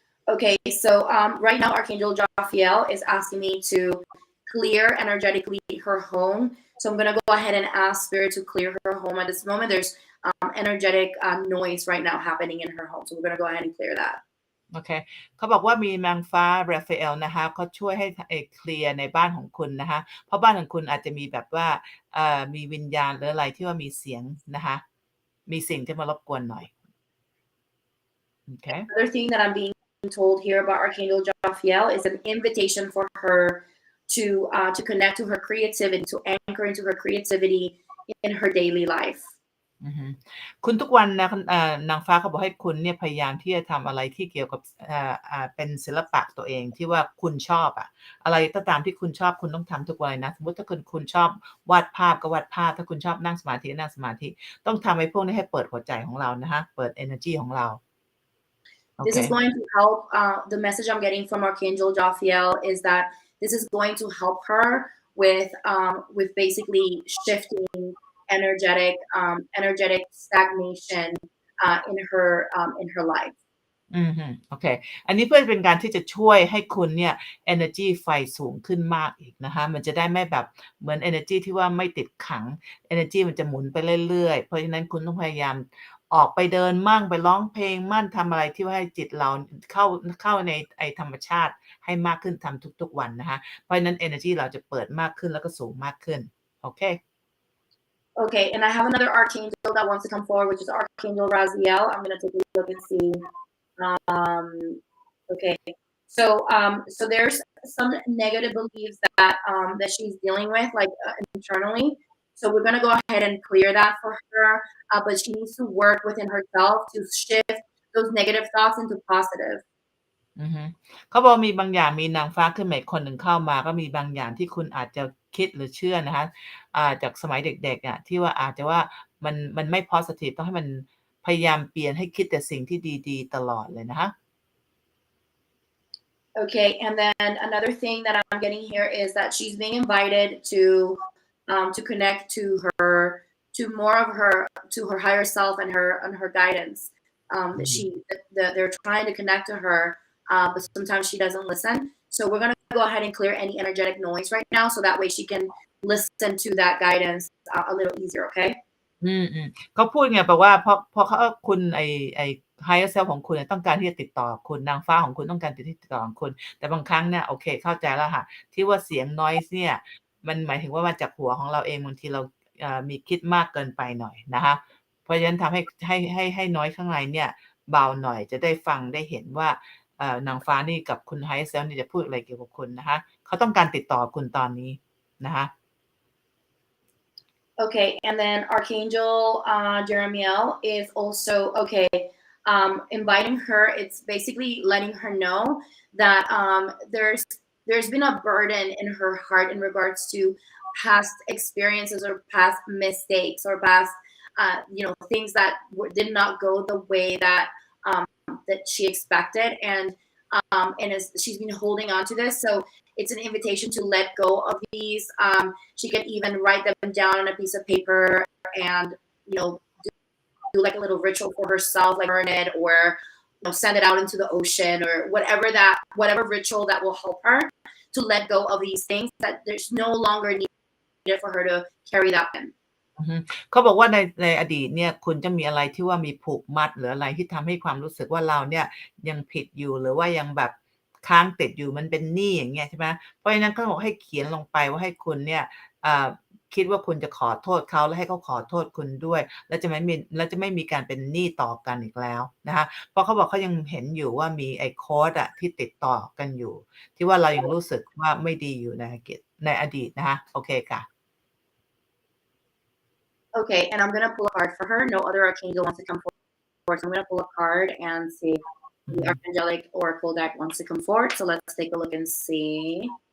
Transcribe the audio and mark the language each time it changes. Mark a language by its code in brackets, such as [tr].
[en] Okay, so right now Archangel Jophiel is asking me to clear energetically her home. So I'm going to go ahead and ask Spirit to clear her home. At this moment, there's energetic noise right now happening in her home. So we're going to go ahead and clear that. [th] โอเคเขาบอกว่ามีนางฟ้าราฟาเอลนะคะเขาช่วยให้เคลียร์ในบ้านของคุณนะคะเพราะบ้านของคุณอาจจะมีแบบว่ามีวิญญาณหรืออะไรที่ว่ามีเสียงนะคะมีสิ่งที่มารบกวนหน่อย Okay. [en] Another thing that I'm being told here about Archangel Jophiel is an invitation for her to connect to her creativity, to anchor into her creativity in her daily life. [th] คุณทุกวันนะนางฟ้าเขาบอกให้คุณเนี่ยพยายามที่จะทำอะไรที่เกี่ยวกับเป็นศิลปะตัวเองที่ว่าคุณชอบอะไรก็ตามที่คุณชอบคุณต้องทำทุกวันนะสมมติถ้าคุณชอบวาดภาพก็วาดภาพถ้าคุณชอบนั่งสมาธินั่งสมาธิต้องทำให้พวกนี้ให้เปิดหัวใจของเรานะฮะเปิด energy ของเรา [en] This is going to help. The message I'm getting from Archangel Jophiel is that this is going to help her with basically shifting energetic stagnation in her life. [th] โอเคอันนี้เพื่อเป็นการที่จะช่วยให้คุณเนี่ย energy ไฟสูงขึ้นมากอีกนะคะมันจะได้ไม่แบบเหมือน energy ที่ว่าไม่ติดขัง energy มันจะหมุนไปเรื่อยๆเพราะฉะนั้นคุณต้องพยายามออกไปเดินมั่งไปร้องเพลงมั่นทำอะไรที่ว่าให้จิตเราเข้าในธรรมชาติให้มากขึ้นทำทุกๆวันนะคะเพราะฉะนั้น energy เราจะเปิดมากขึ้นแล้วก็สูงมากขึ้นโอเค [en] Okay, and I have another archangel that wants to come forward, which is Archangel Raziel. I'm going to take a look and see. Okay, so there's some negative beliefs that she's dealing with, like internally. So we're going to go ahead and clear that for her, but she needs to work within herself to shift those negative thoughts into positive. [th] เขาบอกมีบางอย่างมีนางฟ้าขึ้นมาอีกคนหนึ่งเข้ามาก็มีบางอย่างที่คุณอาจจะคิดหรือเชื่อนะคะจากสมัยเด็กๆที่ว่าอาจจะว่ามันไม่ positive ต้องให้มันพยายามเปลี่ยนให้คิดแต่สิ่งที่ดีๆตลอดเลยนะคะ [en] Okay, and then another thing that I'm getting here is that she's being invited to connect to more of her higher self and her guidance. They're trying to connect to her, but sometimes she doesn't listen. So we're gonna go ahead and clear any energetic noise right now, so that way she can listen to that guidance a little easier. Okay. [th] เขาพูดไงแปลว่าเพราะคุณไอ higher self ของคุณต้องการที่จะติดต่อคุณนางฟ้าของคุณต้องการติดต่อของคุณแต่บางครั้งเนี่ยโอเคเข้าใจแล้วค่ะที่ว่าเสียง noise เนี่ยมันหมายถึงว่ามาจากหัวของเราเองบางทีเรามีคิดมากเกินไปหน่อยนะคะเพราะฉะนั้นทำให้ noise ข้างในเนี่ยเบาหน่อยจะได้ฟังได้เห็นว่านางฟ้านี่กับคุณ higher self นี่จะพูดอะไรเกี่ยวกับคุณนะคะเขาต้องการติดต่อคุณตอนนี้นะคะ [en] Okay, and then Archangel Jeremiel is also okay. Inviting her, it's basically letting her know that there's been a burden in her heart in regards to past experiences or past mistakes or past things that did not go the way that that she expected, and she's been holding on to this. So it's an invitation to let go of these. She can even write them down on a piece of paper and do like a little ritual for herself, like burn it or send it out into the ocean or whatever ritual that will help her to let go of these things that there's no longer needed for her to carry that in. [th] อือฮึเขาบอกว่าในอดีตเนี่ยคุณจะมีอะไรที่ว่ามีผูกมัดหรืออะไรที่ทำให้ความรู้สึกว่าเราเนี่ยยังผิดอยู่หรือว่ายังแบบค้างติดอยู่มันเป็นหนี้อย่างเงี้ยใช่ไหมเพราะฉะนั้นเขาบอกให้เขียนลงไปว่าให้คุณเนี่ยอ่าคิดว่าคุณจะขอโทษเขาและให้เขาขอโทษคุณด้วยแล้วจะไม่มีการเป็นหนี้ต่อกันอีกแล้วนะคะเพราะเขาบอกเขายังเห็นอยู่ว่ามีไอ้โคดอะที่ติดต่อกันอยู่ที่ว่าเรายังรู้สึกว่าไม่ดีอยู่ในอดีตนะคะโอเคค่ะ [en] Okay, and I'm gonna pull a card for her. No other archangel wants to come forward, so I'm gonna pull a card and see if the archangelic oracle deck wants to come forward. So let's take a look and see.